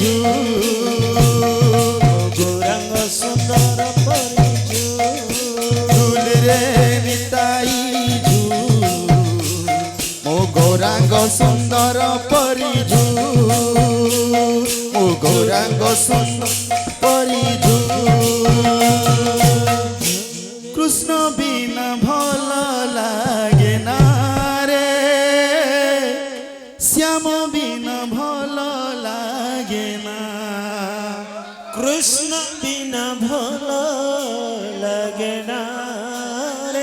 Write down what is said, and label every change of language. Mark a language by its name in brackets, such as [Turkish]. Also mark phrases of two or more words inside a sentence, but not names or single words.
[Odia] ଗୌରାଙ୍ଗ ସୁନ୍ଦର ପରି ଝୁଲରେ ନିତାଇ ମୋ ଗୌରାଙ୍ଗ ସୁନ୍ଦର [Bangla] ପରି ମୋ ଗୌରାଙ୍ଗ ସୁନ୍ଦର পরি কৃষ্ণ বিনা ভাল লাগে না রে শ্যাম বিনা ভাল লাগে না কৃষ্ণ বিনা ভাল লাগে না রে